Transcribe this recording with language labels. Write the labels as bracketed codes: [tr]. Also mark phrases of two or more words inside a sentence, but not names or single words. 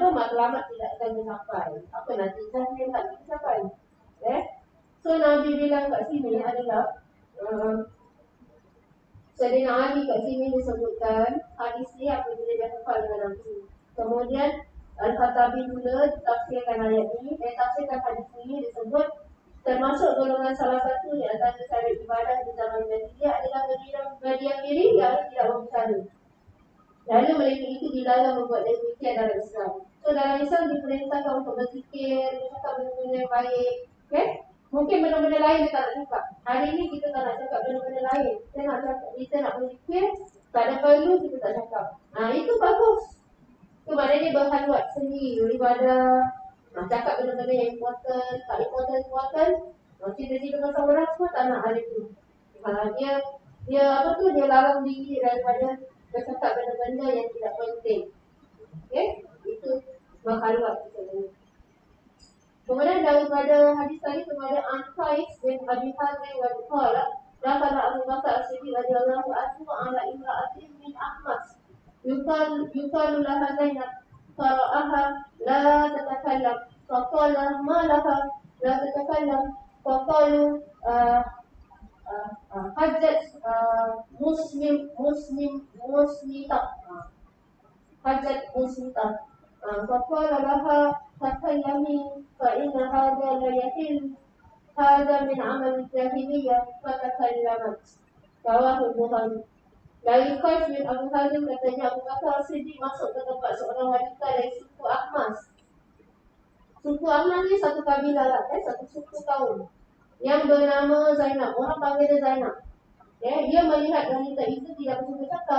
[ms] Matlamat tidak akan mencapai. Apa nanti yang tak dicapai. So Nabi bilang kat sini adalah Sayyidina Ali kat sini disebutkan hadis ni apabila dia hafal dengan Nabi. Kemudian Al-Khattabi pula tafsirkan ayat ini, tafsirkan hadis ini disebut termasuk golongan salah satu di antara cara ibadah di zaman jahiliyah adalah berdiam diri yang tidak berbicara. Lalu mereka itu dilarang membuat demikian dalam Islam. So dalam Islam diperintahkan untuk berzikir, bercakap benda-benda yang baik. Mungkin benda-benda lain kita tak nak cakap. Hari ini kita tak nak cakap benda-benda lain. Kita nak berzikir, tak ada perlu kita tak cakap. Itu bagus. Itu maknanya berkhaluat sendiri, beribadah, cakap benda-benda yang important, tak important. Cerita-cerita pasal orang semua tak nak ada itu. Dia larang diri daripada bercakap benda-benda yang tidak penting. Itu berkhaluat sebenarnya. Kemudian daripada hadis tadi kepada [ar] Anqais bin Abi Hazim وقال دخل أبو بكر الصديق رضي الله عنه على امرأة من أحمس يقال لها زينب فرآها لا تتكلم فقال ما لها لا تتكلم فقالوا حجت مسلمة حجت مسلمة فقال لها تكلمي فإن هذا لا يحل هذا من عمل الجاهلية فتكلمت. رواه البخاري. [ms] Dari Qais bin Abu Hazim katanya Abu Bakar As-Siddiq masuk ke tempat seorang wanita dari suku Ahmas. Suku Ahmas ni satu kabilah lah, satu suku kaum yang bernama Zainab. Orang panggil dia Zainab. Dia melihat wanita itu tidak bercakap.